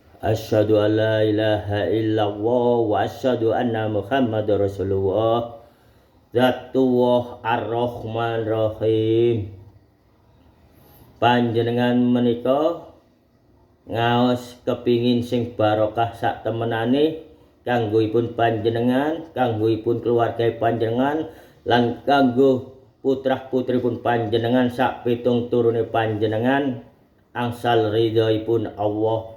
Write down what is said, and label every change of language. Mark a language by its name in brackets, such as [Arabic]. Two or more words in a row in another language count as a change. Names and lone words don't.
[Arabic] أشهد أن لا إله إلا الله وأشهد أن محمدا رسول الله. ذات الله الرحمن الرحيم. [Javanese] Panjenengan menika ngaos kepingin sing barokah sak temenane kanggoipun panjenengan, kanggoipun keluarga panjenengan, lan kanggo putrah-putripun panjenengan sak pitung turune panjenengan angsal ridhoipun Allah.